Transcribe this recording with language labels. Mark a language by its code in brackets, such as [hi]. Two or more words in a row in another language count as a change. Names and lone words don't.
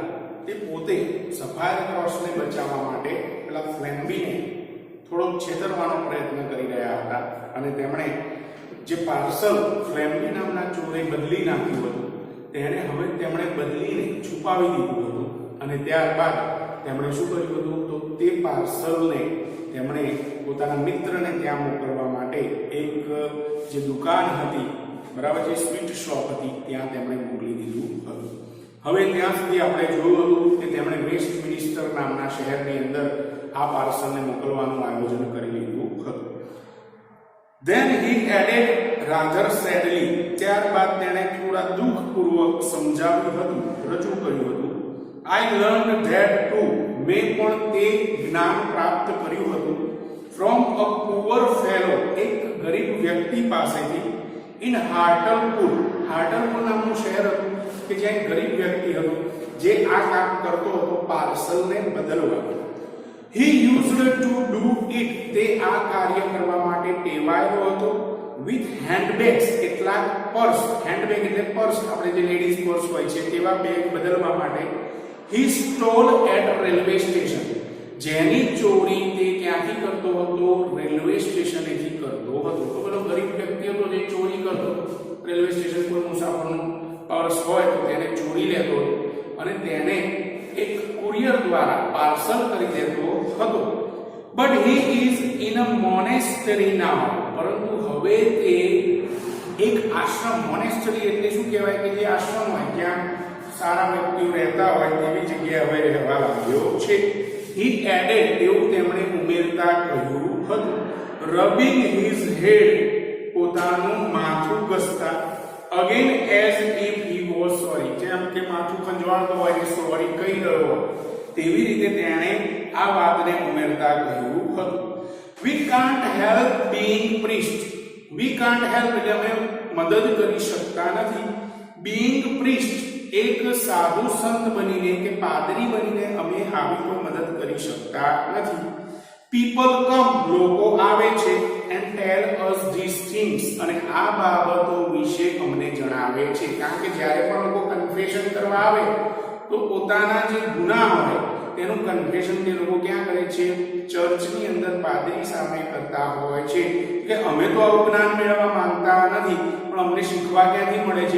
[gu] તે પોતે સફાયર ક્રોસને બચાવવા માટે પેલા ફ્લેમ્બીને થોડો છેતરવાનો પ્રયત્ન કરી રહ્યા હતા અને તેમણે જે પાર્સલ ફ્લેમ્બી નામના ચોરે બદલી નાખ્યું હતું તેને હવે તેમણે બદલીને છુપાવી દીધું હતું અને ત્યારબાદ તેમણે શું કર્યું હતું તો તે પાર્સલને તેમણે પોતાના મિત્રને ત્યાં મોકલવા માટે એક જે દુકાન હતી, બરાબર, જે સ્વીટ શોપ હતી, ત્યાં તેમણે મોકલી દીધું હતું. હવે ત્યાં સુધી આપણે જોયું હતું કે તેમણે વેસ્ટ મિનિસ્ટર નામના શહેરની અંદર આ પાર્સલને મોકલવાનું આયોજન કરી લીધું હતું. [en] Then he added rather sadly, [gu] ત્યારબાદ તેણે થોડા દુઃખપૂર્વક સમજાવ્યું હતું, રજૂ કર્યું હતું, [en] I learned that too, [gu] મેં પણ તે જ્ઞાન પ્રાપ્ત કર્યું હતું [en] from a poor fellow, [gu] એક ગરીબ વ્યક્તિ પાસેથી, [en] in Hartlepool, [gu] હાર્ટલપુર નામનું શહેર હતું કે જ્યાં ગરીબ વ્યક્તિ હતો જે આ કામ કરતો હતો પાર્સલને બદલવા. [en] He used to do it, [gu] તે આ કાર્ય કરવા માટે ટેવાયેલો હતો [en] with handbags, [gu] કેટલાક પર્સ, હેન્ડબેગ એટલે પર્સ, આપણે જે લેડીઝ પર્સ હોય છે તેવા બેગ બદલવા માટે. [en] He stole at railway station, [gu] જેની ચોરી તે ક્યાંથી કરતો હતો? રેલવે સ્ટેશનેથી કરતો હતો. તો પેલો ગરીબ વ્યક્તિ હતો જે ચોરી કરતો, રેલવે સ્ટેશન પર મુસાફરનું પર્સ હોય તો તેને ચોરી લેતો હતો અને તેને એક કુરિયર દ્વારા પાર્સલ કરી દેતો હતો. [en] But he is in a monastery now, [gu] પરંતુ હવે તે એક આશ્રમ, મોનેસ્ટરી એટલે શું કહેવાય કે જે આશ્રમ હોય જ્યાં સારા વ્યક્તિઓ રહેતા હોય તેવી જગ્યાએ હવે રહેવા લાગ્યો છે. [en] He added, [gu] તેવું તેમણે ઉમેરતા કહ્યું હતું, [en] rubbing his head, [gu] પોતાનું માથું ઘસતા, [en] again as if he was sorry, [gu] જેમ કે માથું ખંજવાળતો હોય કે સોરી કહી રહ્યો તેવી રીતે તેણે આ વાતને ઉમેરતા કહ્યું હતું. [en] We can't help being priest, we can't help [gu] એટલે અમે મદદ કરી શકતા નથી, [en] being priest [gu] એક સાધુ સંત બનીને કે પાદરી બનીને અમે આવી કોઈ મદદ કરી શકતા નથી. [en] People come, [gu] લોકો આવે છે, [en] and tell us these things, [gu] અને આ બાબતો વિશે અમને જણાવે છે. કારણ કે જ્યારે પણ લોકો કન્ફેશન કરવા આવે તો પોતાના જે ગુનાહ હોય તેનું કન્ફેશન તે લોકો ક્યાં કરે છે? ચર્ચની અંદર પાદરી સામે કરતા હોય છે કે અમે તો આવું જ્ઞાન મેળવવા માંગતા નથી, પણ અમને શીખવા ક્યાંથી મળે છે?